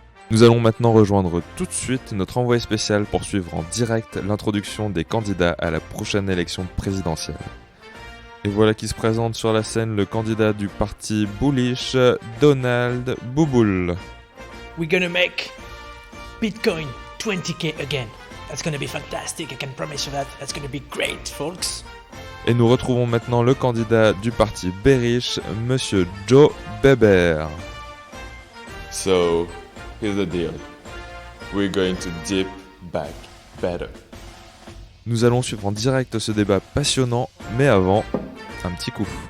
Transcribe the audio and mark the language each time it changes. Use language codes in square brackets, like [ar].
[fr] Nous allons maintenant rejoindre tout de suite notre envoyé spécial pour suivre en direct l'introduction des candidats à la prochaine élection présidentielle. Et voilà qui se présente sur la scène le candidat du parti bullish, Donald Bouboul. [en] We're gonna make Bitcoin 20k again. That's gonna be fantastic, I can promise you that. That's gonna be great, folks. [fr] Et nous retrouvons maintenant le candidat du parti bearish, Monsieur Joe Beber. [en] So, here's the deal. We're going to dip back better. [fr] Nous allons suivre en direct ce débat passionnant, mais avant, un petit coup.